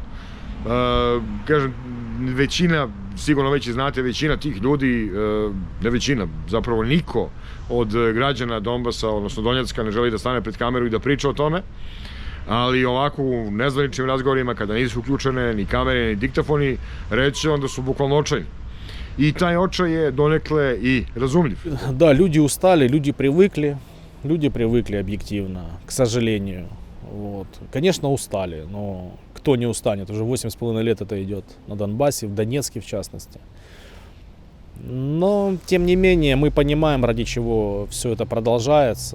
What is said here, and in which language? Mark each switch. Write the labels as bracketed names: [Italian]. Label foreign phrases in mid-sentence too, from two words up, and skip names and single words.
[Serbian] Kažem, većina, sigurno već i znate, većina tih ljudi, ne većina, zapravo niko od građana Donbasa, odnosno Donjecka, ne želi da stane pred kameru i da priča o tome. Ali ovako u nezvaničnim razgovorima, kada nisu uključene ni kamere, ni diktafoni, reći onda su bukvalno očajni. I taj očaj je donekle и разумлив. [Russian] Да, люди устали, люди привыкли объективно, к сожалению. Вот. Конечно, устали, но кто не устанет? Уже 8,5 лет это идет на Донбассе, в Донецке в частности. Но, тем не менее, мы понимаем, ради чего все это продолжается.